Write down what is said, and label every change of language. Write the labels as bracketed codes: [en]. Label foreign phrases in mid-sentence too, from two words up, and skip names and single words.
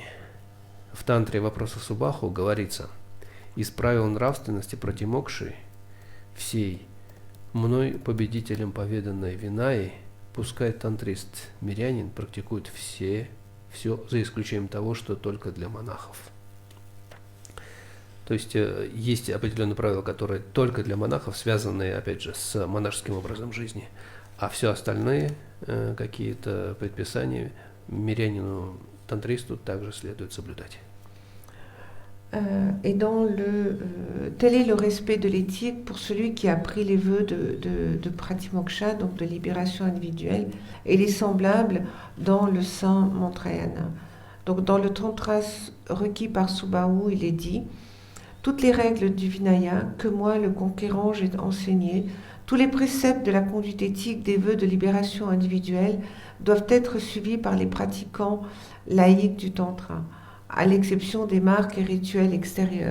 [ru] В тантре вопросов Субаху говорится: из правил нравственности пратимокши всей мной победителем поведанной Винаи, пускай тантрист-мирянин практикует все за исключением того, что только для монахов. То есть есть определенные правила, которые только для монахов, связанные, опять же, с монашеским образом жизни, а все остальные какие-то предписания мирянину, тантристу также следует соблюдать. [fr] Et tel est le respect de l'éthique pour celui qui a pris les vœux de pratimoksha, donc de libération individuelle, et les semblables dans le saint Mantrayana. Donc dans le tantra requis par Subahu, il est dit: toutes les règles du Vinaya que moi, le conquérant, j'ai enseignées, tous les préceptes de la conduite éthique des vœux de libération individuelle doivent être suivis par les pratiquants laïcs du tantra, à l'exception des marques et rituels extérieurs.